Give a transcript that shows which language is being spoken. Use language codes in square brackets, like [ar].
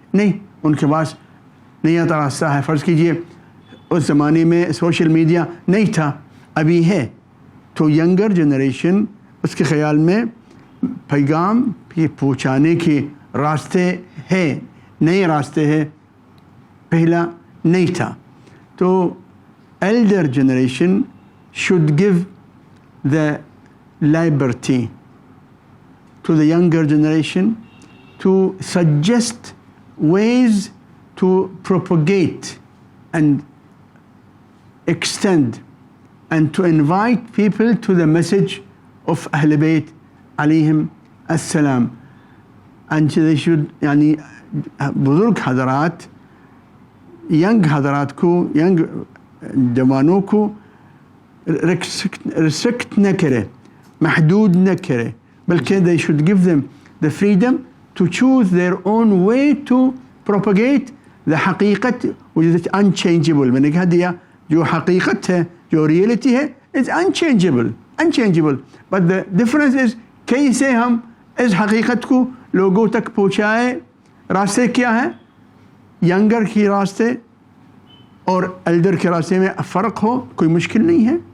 [ur] نہیں، ان کے پاس نیا راستہ ہے. فرض کیجئے اس زمانے میں سوشل میڈیا نہیں تھا، ابھی ہے، تو ینگر جنریشن اس کے خیال میں پیغام پہنچانے کے راستے ہیں، نئے راستے ہیں، پہلا نہیں تھا. [en] تو elder generation should give the liberty to the younger generation to suggest ways to propagate and extend and to invite people to the message of Ahl Bayt alayhim assalam. And they should yani [ur] بزرگ حضرات young حضرات کو، young جوانوں کو restrict نہ کرے، محدود نہ کرے، بلکہ [en] they should give them the freedom to choose their own way to propagate the حقیقت which is unchangeable. [ur] میں نے کہا دیا جو حقیقت ہے، جو ریئلٹی ہے [en] is unchangeable. But the difference is [ur] کیسے ہم اس حقیقت کو لوگوں تک پہنچائے. راستے کیا ہیں؟ ینگر کی راستے اور ایلڈر کے راستے میں فرق ہو کوئی مشکل نہیں ہے